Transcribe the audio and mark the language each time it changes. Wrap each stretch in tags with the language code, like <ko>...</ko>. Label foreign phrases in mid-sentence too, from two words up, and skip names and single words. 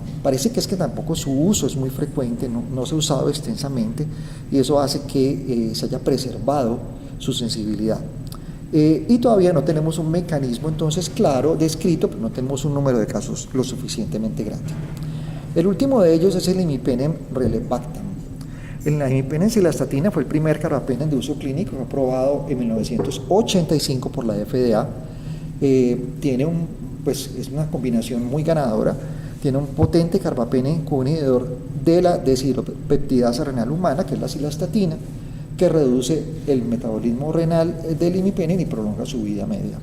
<es>Parece que es que tampoco su uso es muy frecuente, no se ha usado extensamente y eso hace que se haya preservado su sensibilidad. Y todavía no tenemos un mecanismo entonces claro, descrito, pero no tenemos un número de casos lo suficientemente grande. El último de ellos es el imipenem relebactam. La imipenem-cilastatina fue el primer carbapenem de uso clínico aprobado en 1985 por la FDA. Es una combinación muy ganadora. Tiene un potente carbapenem como inhibidor de la deshidropeptidasa renal humana, que es la cilastatina, que reduce el metabolismo renal del imipenem y prolonga su vida media.</es>